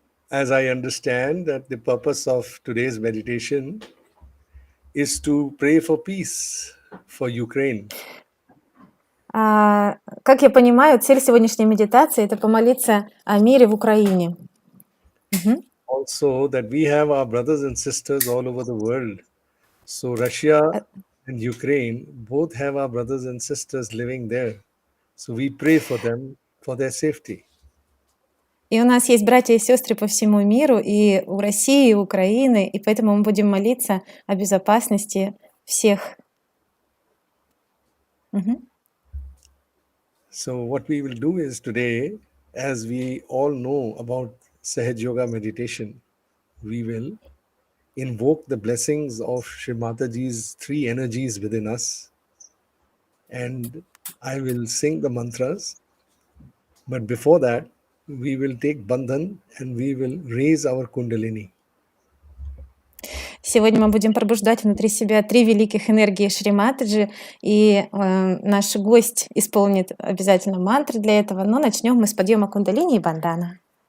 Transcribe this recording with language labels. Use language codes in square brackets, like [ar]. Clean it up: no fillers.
[en] As I understand that the purpose of today's meditation is to pray for peace for Ukraine. [ru] Как я понимаю, цель сегодняшней медитации– это помолиться о мире в Украине. Мгм. [en] Also that we have our brothers and sisters all over the world. So Russia Э, and Ukraine both have our brothers and sisters living there. So we pray for them for their safety. [ru] И у нас есть братья и сестры по всему миру, и у России, и у Украины, и поэтому мы будем молиться о безопасности всех. Мгм. [en] So what we will do is today, as we all know about Sahaj Yoga meditation, we will invoke the blessings of Sri Mataji's three energies within us, and I will sing the mantras. But before that, we will take bandhan and we will raise our kundalini. [ru] Сегодня мы будем пробуждать внутри себя три великих энергии Шри Матаджи, и наш гость исполнит обязательно мантры для этого, но начнем мы с подъема кундалини и бандана.